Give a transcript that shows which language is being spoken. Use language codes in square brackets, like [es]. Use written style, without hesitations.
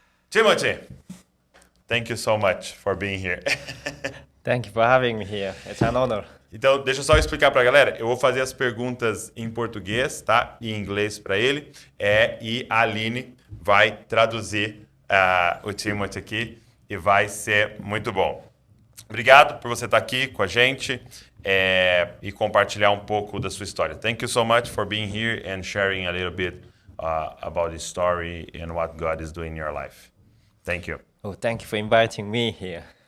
[en] Timothy, thank you so much for being here. Thank you for having me here. It's an honor. [pt] Então, deixa eu só explicar para a galera. Eu vou fazer as perguntas em português, tá? E em inglês para ele. E a Aline vai traduzir o Timothy aqui e vai ser muito bom. Obrigado por você estar aqui com a gente e compartilhar um pouco da sua história. [en] Thank you so much for being here and sharing a little bit about the story and what God is doing in your life. Thank you. Oh, thank you for inviting me here.